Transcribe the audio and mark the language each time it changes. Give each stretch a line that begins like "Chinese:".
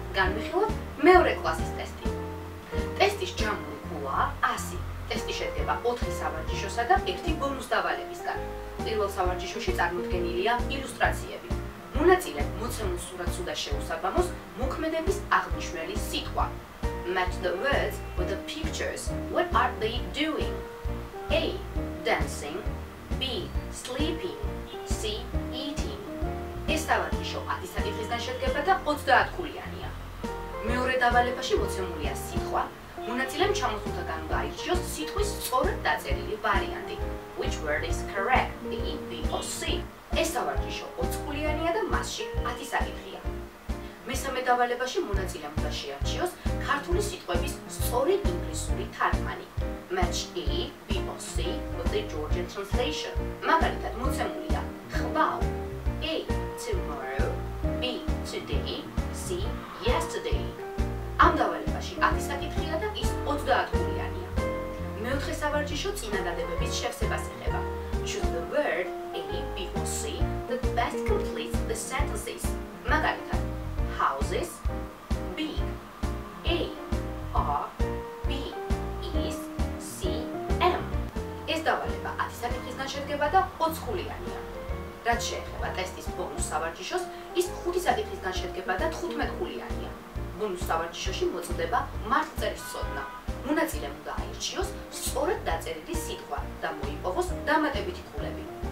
Georgian: განვიხილოთ მეორე კლასის ტესტი. ტესტის ჯამური ქულაა 100. ტესტი შედგება 4 სავარჯიშოსა და 1 ბონუს დავალებისგან. პირველ სავარჯიშოში წარმოდგენილია ილუსტრაციები. მონაწილემ მოცემულ სურათს უნდა შეუსაბამოს მოქმედების აღნიშნული სიტყვა.
English: Match the words with the pictures. What are they doing? A. Dancing. B. Sleeping. C. Eating.
Georgian: ეს სავარჯიშო 10 საკითხისგან შედგება და 30 ქულიანია. მეორე დავალებაში მოცემულია სიტყვა. მონაწილემ ჩამოსულთაგან უნდა აირჩიოს სიტყვის სწორად დაწერილი ვარიანტი.
English: Which word is correct? A, B or C?
Georgian: ეს სავარჯიშო 20 ქულიანია და მასში 10 საკითხია. მესამე დავალებაში მონაწილემ უნდა შეარჩიოს ქართული სიტყვების სწორი ინგლისური თარგმანი.
English: Match A, B or C with the Georgian translation.
Georgian: მაგალითად მოცემულია ხვალ.
English: A. Tomorrow. B. Today. C. Yesterday.
Georgian: ამ დავალებაში 10 საკითხია და ის 30 ქულიანია. მეოთხე სავარჯიშო წინადადებების შევსებას ეხება.
English: Choose the word A, B or C that best completes the sentences. მაგალითად, houses, big, A, R, B, is, C, M.
Georgian: ეს დავალება 10 საკითხისგან შედგება და 20 ქულიანია. რაც შეეხება ტესტის ბონუს სავარჯიშოს, ის 5 საკითხისგან შედგება და 15 ქულიანია. ბონუს სავარჯიშოში მოწდება მართლწერის ცოდნა. მონაწილემ უნდა აირჩიოს სწორად დაწერილი სიტყვა და მოიპოვოს დამატებითი ქულები.